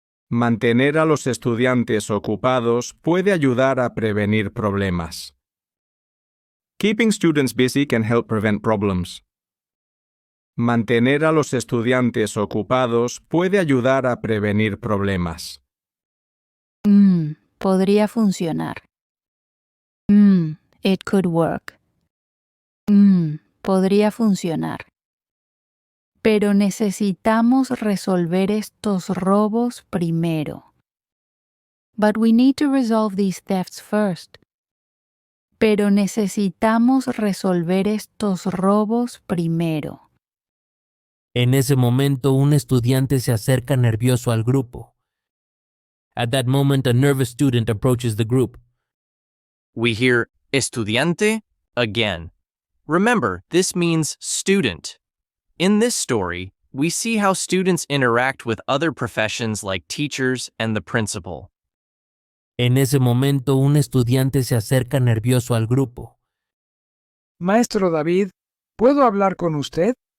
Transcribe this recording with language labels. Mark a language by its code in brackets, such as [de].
[es] Mantener a los estudiantes ocupados puede ayudar a prevenir problemas. [en] Keeping students busy can help prevent problems. [es] Mantener a los estudiantes ocupados puede ayudar a prevenir problemas. Podría funcionar. [en] It could work. [es] Podría funcionar. Pero necesitamos resolver estos robos primero. [en] But we need to resolve these thefts first. [es] Pero necesitamos resolver estos robos primero. En ese momento, un estudiante se acerca nervioso al grupo. [en] At that moment, a nervous student approaches the group. We hear estudiante again. Remember, this means student. In this story, we see how students interact with other professions like teachers and the principal. [es] En ese momento, un estudiante se acerca nervioso al grupo. Maestro David, ¿puedo hablar con usted?